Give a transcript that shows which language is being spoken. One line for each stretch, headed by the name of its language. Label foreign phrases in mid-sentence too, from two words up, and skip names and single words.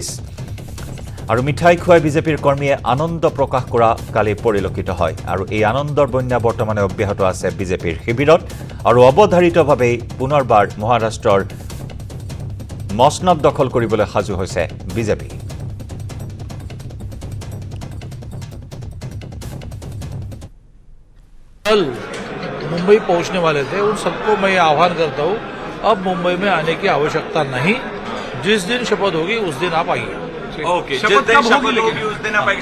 Assamese: আৰু মিঠাই খুৱাই বিজেপিৰ কৰ্মীয়ে আনন্দ প্ৰকাশ কৰা কালি পৰিলক্ষিত হয়। আৰু এই আনন্দৰ বন্যা বৰ্তমানে অব্যাহত আছে বিজেপিৰ শিবিৰত। আৰু অৱধাৰিতভাৱেই পুনৰবাৰ মহাৰাষ্ট্ৰৰ মসনদ দখল কৰিবলৈ সাজু হৈছে বিজেপি।
Hindi: कल मुंबई पहुंचने वाले थे, उन सबको मैं आह्वान करता हूं अब मुंबई में आने की आवश्यकता नहीं। जिस दिन शपथ होगी उस दिन आप आइए। ओके, जिस दिन शपथ होगी उस दिन आप आइए।